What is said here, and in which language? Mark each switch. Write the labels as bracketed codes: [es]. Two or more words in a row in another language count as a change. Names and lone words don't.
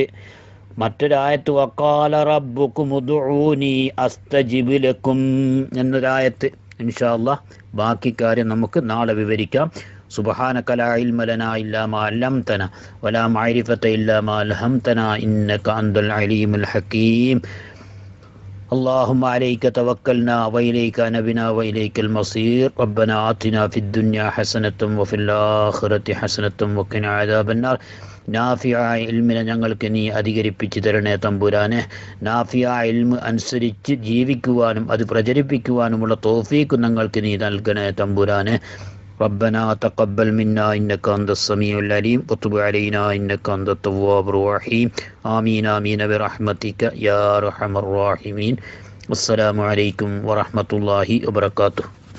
[ml] മറ്റൊരായത്ത്, [ar] وقال ربكم ادعوني أستجب لكم [ml] എന്നൊരായത്ത്. [ar] إن شاء الله [ml] ബാക്കി കാര്യം നമുക്ക് നാളെ വിവരിക്കാം. [ar] سبحانك لا علم لنا إلا ما علمتنا ولا معرفة إلا ما ألهمتنا إنك أنت العليم الحكيم. اللهم عليك توكلنا وإليك نبنا وإليك المصير. ربنا آتنا في الدنيا حسنة وفي الآخرة حسنة وقنا عذاب النار. [ml] നാഫിയായ ഇൽമിനെ ഞങ്ങൾക്ക് നീ അധികരിപ്പിച്ചു തരണേ തമ്പുരാനെ. നാഫിയായ ഇൽമ് അനുസരിച്ച് ജീവിക്കുവാനും അത് പ്രചരിപ്പിക്കുവാനുമുള്ള തൗഫീഖ് ഞങ്ങൾക്ക് നീ നൽകണേ തമ്പുരാനെ. [ar] ربنا تقبل منا إنك أنت السميع العليم وتب علينا إنك أنت التواب الرحيم. آمين آمين برحمتك يا أرحم الراحمين. والسلام عليكم ورحمة الله وبركاته.